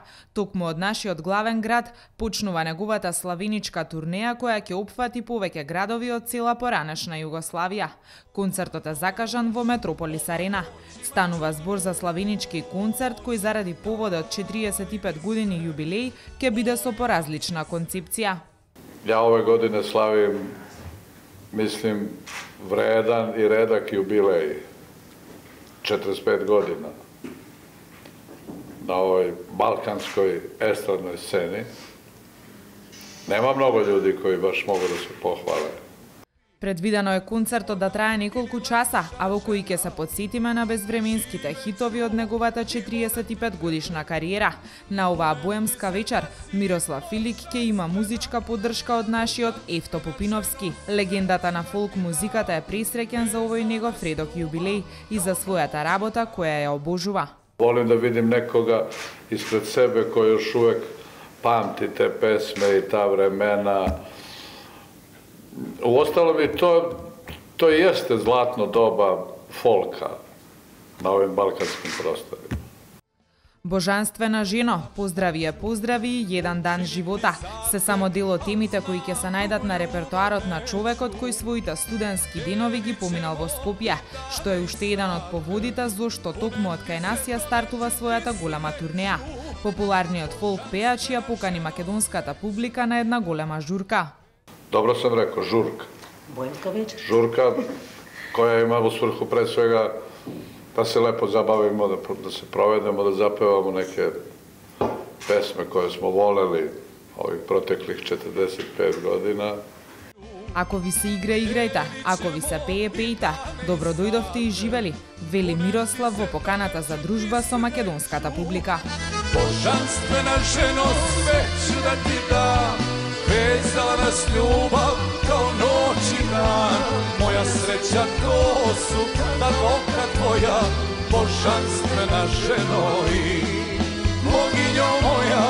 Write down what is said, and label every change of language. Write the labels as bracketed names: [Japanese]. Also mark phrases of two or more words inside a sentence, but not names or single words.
[Macedonian] Токму од нашиот главен град почнува неговата славеничка турнеја која ќе опфати повеќе градови од цела поранешна Југославија. Концертот е закажан во Метрополис Арена. Станува збор за славенички концерт кој заради поводот 45 години јубилеј ќе биде со поразлична концепција. [Serbian] Ја ове године славим, mislim, vredan i redak jubilej, 45 godina na ovoj balkanskoj estradnoj sceni. Nema mnogo ljudi koji baš mogu da se pohvale. [Macedonian] Предвидено е концертот да трае неколку часа, а во кои ќе се подсетиме на безвременските хитови од неговата 45 годишна кариера. На оваа боемска вечер Мирослав Филик ќе има музичка поддршка од нашиот Евто Попиновски. Легендата на фолк музиката е пресреќен за овој негов редок јубилеј и за својата работа која ја обожува. [Serbian] Volim da vidim nekoga ispred sebe koji još uvek pamti te pesme i ta vremena. Uostalom i to jeste zlatno doba folka na ovim balkanskim prostorima. [Macedonian] Божанствена жено, поздрави, еден дан живота, се само дел од темите кои ќе се најдат на репертоарот на човекот кој своите студентски денови ги поминал во Скопје, што е уште еден од поводите зошто токму од кај нас ја стартува својата голема турнеја. Популарниот фолк пејач ја покани македонската публика на една голема журка. [Serbian] Dobro sam rekao, žurka. Boemska večer. Žurka koja ima u svrhu pre svega da se lepo zabavimo, da se provedemo, da zapevamo neke pesme koje smo voleli ovih proteklih 45 godina. [Macedonian] Ако ви се игра, играјте, ако ви се пее, пејте. Добро дојдовте и живели, вели Мирослав во поканата за дружба со македонската публика. [Serbian] Božanstvena ženo, sve ću da ti dam, vezala nas ljubav kao noć i dan. Moja sreća to su ta ruka tvoja, božanstvena ženo i boginjo moja.